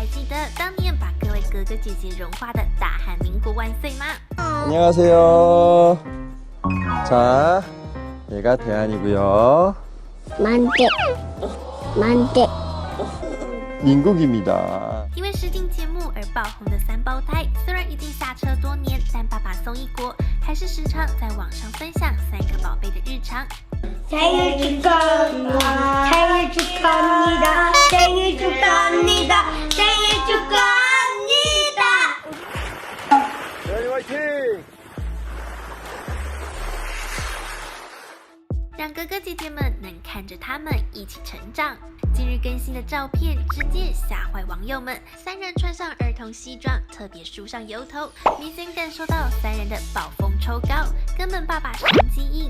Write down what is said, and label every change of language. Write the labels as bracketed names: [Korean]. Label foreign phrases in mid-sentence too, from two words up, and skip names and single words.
[Chinese] 得当年把各位哥哥姐姐融化的大喊民国万岁吗？ [Korean] 안녕하세요. 자, 얘가 대한이고요. 만대. 민국입니다. [Chinese] 因为实境节目而爆红的三胞胎，虽然已经下车多年，但爸爸宋一国还是时常在网上分享三个宝贝的日常。 [Korean] 생일 축하합니다. 생일 축하합니다. 생일 축하합니다. 생일 축하합니다. 대한이 화이팅! [Chinese] 让哥哥姐姐们能看着他们一起成长。近日更新的照片直接吓坏网友们，三人穿上儿童西装，特别梳上油头，明显感受到三人的暴风抽高，根本爸爸神基因。